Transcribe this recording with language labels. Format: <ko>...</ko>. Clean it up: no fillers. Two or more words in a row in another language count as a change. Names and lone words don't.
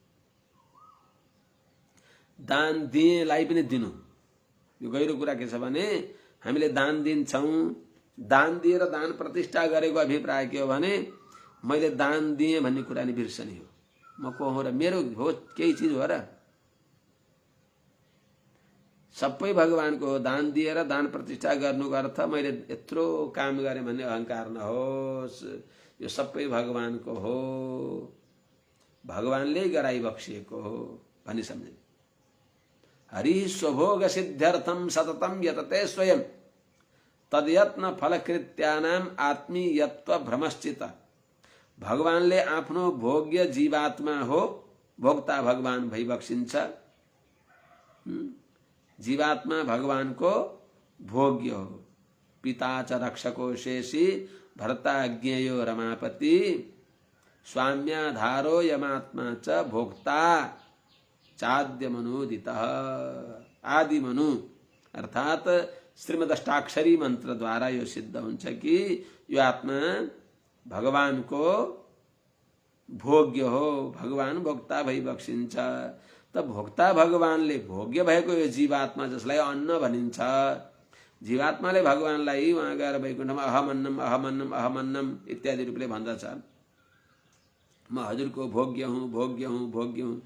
<ne>दान दिएलाई पनि दिनु यो गहिरो कुरा के छ भने हामीले दान दिन्छौँ दान दिएर दान प्रतिष्ठा गरेको अभिप्राय के हो भने मैले दान दिएँ भन्ने कुरा नि बिर्सने हो म को हो र मेरो हो केही चिज हो र सबै भगवानको हो। दान दिएर दान प्रतिष्ठा गर्नुको अर्थ मैले यत्रो काम गरेँ भन्ने अहंकार नहोस् यो सबै भगवानको हो भगवानले गराई बक्सिएको हो भनी सम्झिनु।</ne> <sa>हरि स्वभोग सिद्ध्यर्थम सततम यतते स्वयं तद्यत्न फलकृत्यानाम आत्मीयत्व भ्रमश्चित।</sa> <ne>भगवानले आफ्नो भोग्य जीवात्मा हो भोक्ता भगवान भई बक्सिन्छ। जीवात्मा भगवानको भोग्य हो</ne> <sa>पिता च रक्षको शेषी भर्ता ज्ञेयो रमापति स्वाम्याधारो यमात्मा च भोक्ता चाद्य मनुदित।</sa> <ne>आदि मनु अर्थात श्रीमदष्टाक्षरी मंत्र द्वारा यो सिद्ध हुन्छ कि यो आत्मा भगवानको भोग्य हो भगवान भोक्ता भई बक्सिन्छ। त भोक्ता भगवानले भोग्य भएको यो जीवात्मा जसलाई अन्न भनिन्छ जीवात्माले भगवानलाई वहाँ गएर वैकुण्ठमा</ne> <sa>अहमन्नम अहमन्नम अहमन्नम</sa> <ne>इत्यादि रूपले भन्दछ म हजुरको भोग्य हुँ भोग्य हुँ भोग्य हुँ।</ne>